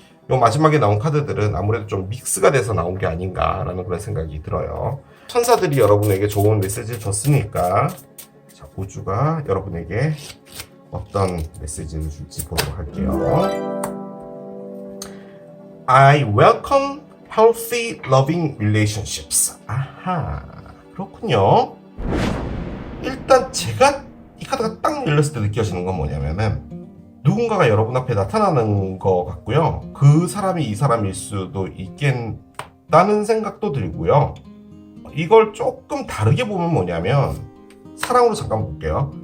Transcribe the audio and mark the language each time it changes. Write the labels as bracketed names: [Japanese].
[Korean] 요 마지막에 나온 카드들은 아무래도 좀 믹스가 돼서 나온 게 아닌가라는 그런 생각이 들어요. 천사들이 여러분에게 좋은 메시지를 줬으니까, 자, 우주가 여러분에게 어떤 메시지를 줄지 보도록 할게요. [English] I welcome healthy loving relationships. [Korean] 아하, 그렇군요. 일단 제가 이 카드가 딱 열렸을 때 느껴지는 건 뭐냐면은, 누군가가 여러분 앞에 나타나는 것 같고요. 그 사람이 이 사람일 수도 있겠다는 생각도 들고요. 이걸 조금 다르게 보면 뭐냐면, 사랑으로 잠깐 볼게요.